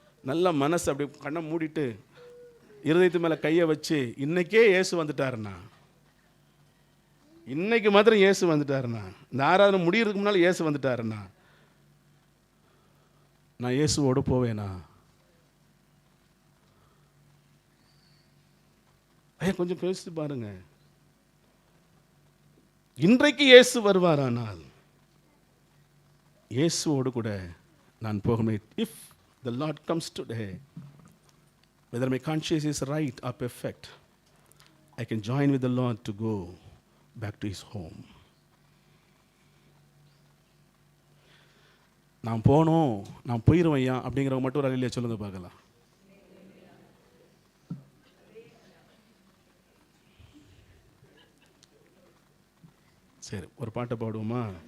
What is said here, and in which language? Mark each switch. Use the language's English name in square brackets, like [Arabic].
[Tamil] நல்ல மனசு அப்படி கண்ணை மூடிட்டு இருதயத்து மேலே கையை வச்சு இன்னைக்கே இயேசு வந்துட்டாருண்ணா, இன்னைக்கு மாத்திரம் இயேசு வந்துட்டாருண்ணா, இந்த ஆராதனை முடியறதுக்கு முன்னால் இயேசு வந்துட்டாருண்ணா, நான் இயேசுவோடு போவேனா? ஐயா கொஞ்சம் யோசித்து பாருங்க. இன்றைக்கு இயேசு வருவாரானால் இயேசுவோடு கூட நான் போக. [English] If the Lord comes today, whether my conscience is right or perfect, I can join with the Lord to go back to his home. [Tamil] நான் போனோம், நான் போயிடுவேன் ஐயா அப்படிங்கிறவங்க மட்டும் ஒரு அல்லேலூயா சொல்லுங்க பார்க்கலாம். சரி, ஒரு பாட்டை பாடுவோமா?